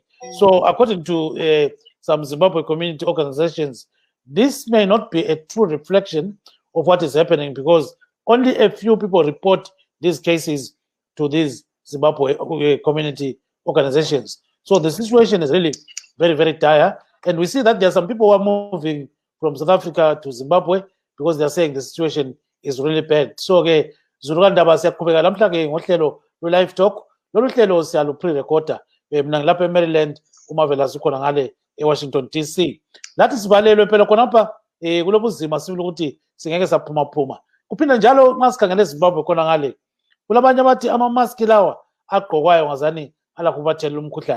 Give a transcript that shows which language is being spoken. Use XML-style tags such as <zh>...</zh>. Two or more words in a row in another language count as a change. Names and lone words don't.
<en>So according to some Zimbabwe community organizations, this may not be a true reflection of what is happening because only a few people report these cases to these Zimbabwe community organizations. So the situation is really very, very dire. And we see that there are some people who are moving from South Africa to Zimbabwe because they're saying the situation is really bad.</en> <nd>So Zulukandaba siyaqhubeka namhlanje ngohlelo</nd> <en>live talk.</en> <nd>Lolu hlelo siyalu pre-recorder mina ngilapha eMaryland, uMarvelous ukhona ngale eWashington DC. Lathi sivalelwe phela khonapha kulobuzima sibili ukuthi singeke saphuma. Kuphinda njalo nxa sikhangele eZimbabwe khona ngale kulabanye abathi ama-mask lawa agqokwayo ngazani ala kubathelela umkhuhlane.</nd>